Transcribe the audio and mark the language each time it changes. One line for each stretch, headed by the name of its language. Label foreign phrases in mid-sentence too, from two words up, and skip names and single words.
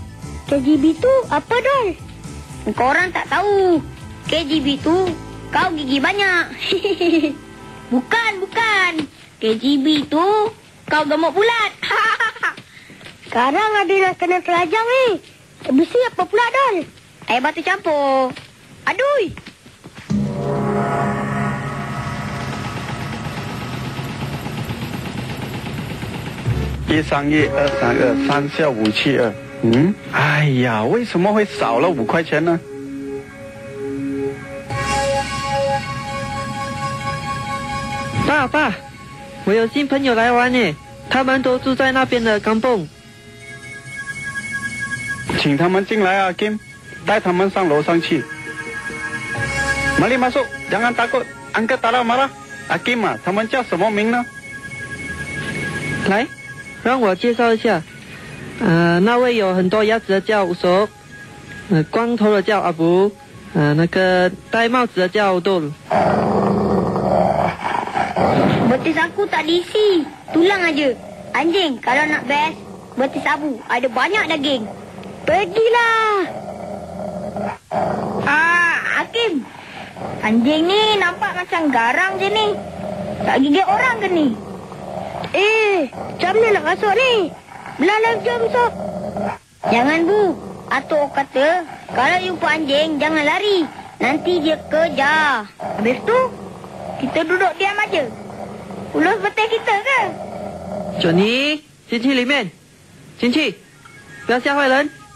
Malay: KGB tu apa, Dol? Korang tak tahu. KGB tu kau gigi banyak. Bukan. KGB tu kau gemuk bulat. Sekarang ada nak kena terajang ni. Besi apa pula, Dol? Air batu campur. Adui. 1312323457572。
Chinese: 哎呀，为什么会少了5块钱呢？爸，我有新朋友来玩耶，他们都住在那边的kampung。请他们进来啊 ，Kim， 带他们上楼上去。
Malay: Mari masuk， jangan takut， Uncle tak marah。
Chinese: Kim 啊，他们叫什么名呢？来，让我介绍一下。那位有很多牙齿的叫Usop，光头的叫Abu，那个戴帽子的叫 Dol。
Malay: Betis aku tak diisi. Tulang aja. Anjing, kalau nak best, betis Abu. Ada banyak daging. Pergilah. Hakim. Anjing ni nampak macam garang je ni. Tak gigit orang ke ni? Macam mana nak masuk ni? Belah jom, Sob. Jangan, Bu. Atuk kata, kalau jumpa anjing, jangan lari. Nanti dia kejar. Habis tu, kita duduk diam aja. Ulus betul kita ke?
Chinese: Johnny，进去里面，进去，不要吓坏人。